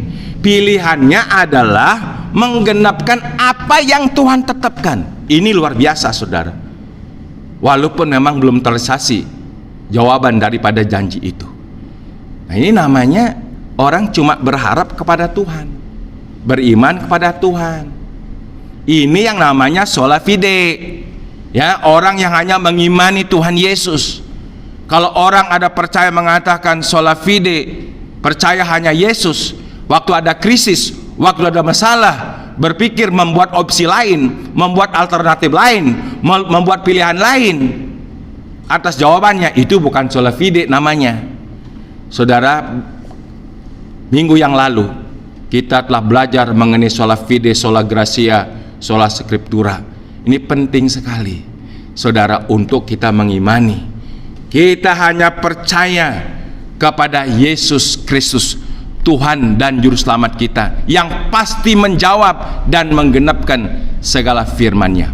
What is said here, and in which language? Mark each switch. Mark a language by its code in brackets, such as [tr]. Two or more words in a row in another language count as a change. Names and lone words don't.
[id] Pilihannya adalah menggenapkan apa yang Tuhan tetapkan. Ini luar biasa, saudara. Walaupun memang belum terrealisasi jawaban daripada janji itu. Nah, ini namanya orang cuma berharap kepada Tuhan, beriman kepada Tuhan. Ini yang namanya [la] sola fide. [id] Ya, orang yang hanya mengimani Tuhan Yesus. Kalau orang ada percaya mengatakan [la] sola fide, [id] percaya hanya Yesus, waktu ada krisis, waktu ada masalah, berpikir membuat opsi lain, membuat alternatif lain, membuat pilihan lain atas jawabannya, itu bukan [la] sola fide [id] namanya. Saudara, minggu yang lalu kita telah belajar mengenai [la] sola fide, sola gratia, sola scriptura. [id] Ini penting sekali, saudara, untuk kita mengimani. Kita hanya percaya kepada Yesus Kristus, Tuhan dan Juru Selamat kita, yang pasti menjawab dan menggenapkan segala firman-Nya.